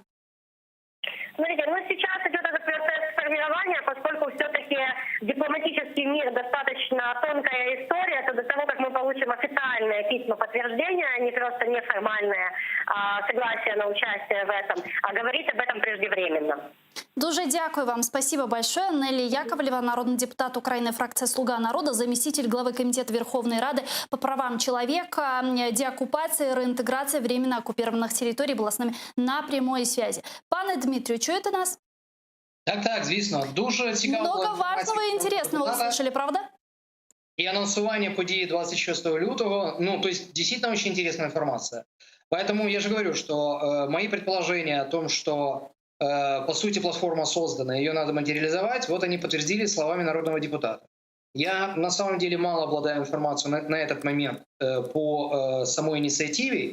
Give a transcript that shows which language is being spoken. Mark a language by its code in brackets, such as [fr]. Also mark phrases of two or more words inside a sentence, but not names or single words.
[ru] Смотрите, ну сейчас идет этот процесс формирования, поскольку все-таки дипломатический мир достаточно тонкая история, то до того, как мы получим официальные письма подтверждения, а не просто неформальное согласие на участие в этом, а говорить об этом преждевременно. [uk] Дуже дякую вам. [ru] Спасибо большое. Нелли Яковлева, народный депутат Украины, фракция «Слуга народа», заместитель главы Комитета Верховной Рады по правам человека, деоккупации, реинтеграции временно оккупированных территорий, была с нами на прямой связи. [uk] Пане Дмитрію, чуєте нас? Так, звісно. Дуже цікаво. [ru] Много важного и интересного услышали, правда? И анонсирование [uk] події 26 лютого, [ru] ну, то есть действительно очень интересная информация. Поэтому я же говорю, что мои предположения о том, что по сути платформа создана, ее надо материализовать, вот они подтвердили словами народного депутата. Я на самом деле мало обладаю информацией на этот момент по самой инициативе.